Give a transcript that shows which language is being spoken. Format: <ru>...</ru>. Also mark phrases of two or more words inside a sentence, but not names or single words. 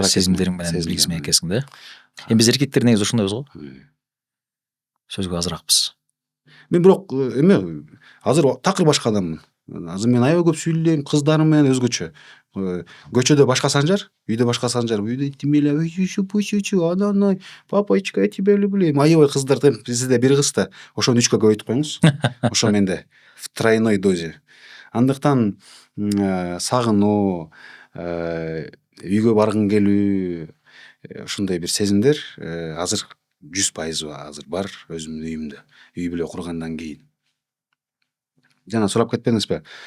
<ky>сезимдериң менен билгизмек экенсиң да. Эми биз эркектер негизи ошондойбуз го. Сөзгө азыракпыз. Мен бирок эме азыр такыр башка адаммын. Азыр мен аябай көп сүйлөйм, кыздарым менен өзгөчө. Көчөдө башка санжар, үйдө башка санжар, үйдө тимеле, анан</ky> <ru>папочка, я тебя люблю.</ru> <ky>Аябай кыздар да, бизде бир кыз да, ошону 3-кө көбөйтүп коюңуз. Ошо менде</ky> <ru>в тройной дозе.</ru> <ky>Андыктан сагынуу, үйгө баргың келүү, ушундай бир сезимдер азыр 100% азыр бар өзүмдүн үйүмдө. Үй бүлө кургандан кийин. Жана сурап кетпедиңизби?</ky>